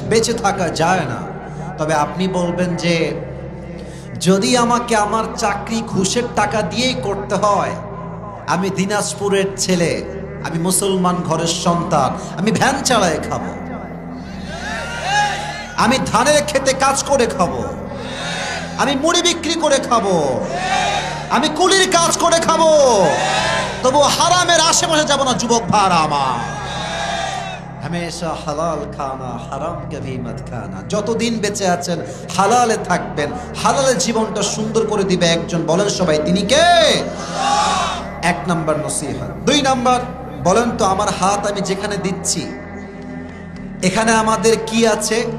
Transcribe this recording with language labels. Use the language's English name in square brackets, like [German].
[Bangla] বেঁচে থাকা যায় না। তবে আপনি বলবেন যে যদি আমাকে আমার চাকরি ঘুষের টাকা দিয়েই করতে হয়, আমি দিনাজপুরের ছেলে, আমি মুসলমান ঘরের সন্তান, আমি ভ্যান চালায় খাবো, আমি ধানের খেতে কাজ করে খাবো, আমি মুড়ি বিক্রি করে খাবো, আমি কুলির কাজ করে খাবো, তবু হারামের আশেপাশে যাব না। যুবক ভাইরা আমার, [Hindi] हमेशा हलाल खाना हराम कभी मत खाना। [Bangla] যতদিন বেঁচে আছেন হালালে থাকবেন, হালালে জীবনটা সুন্দর করে দিবে একজন, বলেন সবাই তিনি কে? এক নাম্বার নসিহত। দুই নাম্বার, বলেন তো আমার হাত আমি যেখানে দিচ্ছি এখানে আমাদের কি আছে?